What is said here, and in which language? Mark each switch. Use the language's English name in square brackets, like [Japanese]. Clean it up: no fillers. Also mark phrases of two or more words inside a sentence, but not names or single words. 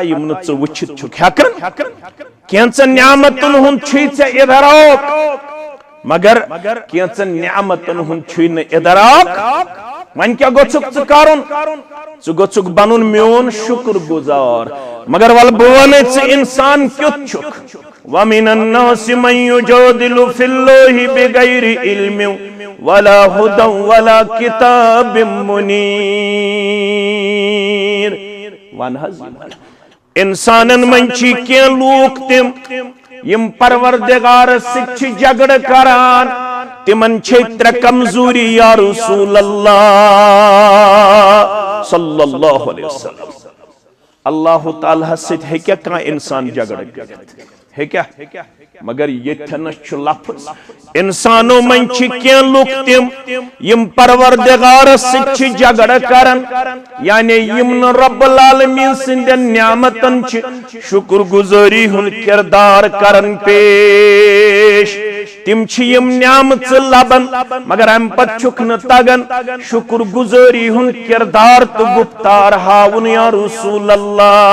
[Kashmiri] یِم نہٕ ژٕ وٕچھِتھ چھُکھ ہٮ۪کان کینٛژن نعمتن ہُنٛد چھُے ژےٚ اِدراک مگر کینٛژن نعمتن ہُنٛد چھُے نہٕ اِدراک وۄنۍ کیٛاہ گوٚژھُکھ ژٕ کرُن ژٕ گوٚژھُکھ بنُن میون شُکر گُزار مگر ول بہٕ ونے ژٕ اِنسان کیُتھ چھُکھ [Arabic] وَمِنَ النَّاسِ مَن يُجَادِلُ فِي اللَّهِ بِغَيْرِ عِلْمٍ وَلَا هُدًى وَلَا كِتَابٍ [Kashmiri] مُنِيرٍ ون حظ انسانن منٛز چھِ کینٛہہ لوٗکھ تِم یِم پروردگارس سۭتۍ چھِ جگڑٕ کران تِمن چھے ترٛےٚ کمزوری [Arabic] یا رسول اللہ صلی اللہ علیہ وسلم [Kashmiri] اللہ تعالیٰ سۭتۍ ہیٚکیٛاہ کانٛہہ انسان جگڑٕ کٔرِتھ ہیٚکیٛاہ مگر ییٚتھٮ۪نس چھُ لفظ انسانو منٛز چھِ کینٛہہ لُکھ تِم یِم پروردگارس سۭتۍ چھِ جگڑٕ کران یعنی یِم نہٕ [Arabic] رب العالمین [Kashmiri] سٕنٛدٮ۪ن نعمتن چھِ شُکر گُزٲری ہُنٛد کِردار کران پیش تِم چھِ یِم نعمژٕ لبان مگر امہِ پتہٕ چھُکھ نہٕ تگان شُکر گُزٲری ہُنٛد کِردار تہٕ گُفتار ہاوُن [Arabic] یا رسول اللہ